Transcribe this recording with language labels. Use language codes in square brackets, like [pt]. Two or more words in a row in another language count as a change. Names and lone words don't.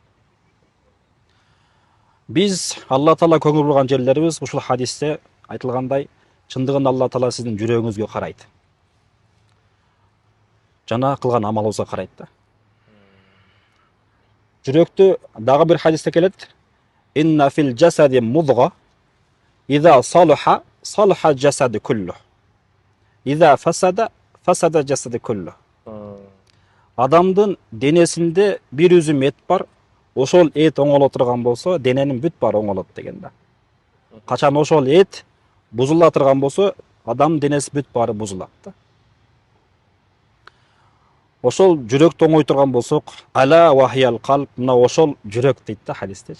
[ky] Биз Алла таала көңүл бурган жерлерибиз ушул хадисте айтылгандай, чындыгында Алла таала сиздин жүрөгүңүзгө карайт. Жана кылган амалыбызга карайт да. Жүрөктү дагы бир хадисте келет: [ar] "إن في الجسد مضغة، إذا صلحت، صلح الجسد كله. إذا فسدت، فسد الجسد كله." [ky] Адамдын денесинде бир үзүм эт бар, ошол эт оңоло турган болсо, дененин бүт баары оңолот деген да. Качан ошол эт бузула турган болсо, адам денеси бүт баары бузулат да. Ошол жүрөктү оңой турган болсок, [ar] ألا وهي القلب, [ky] мына ошол жүрөк дейт да хадистечи.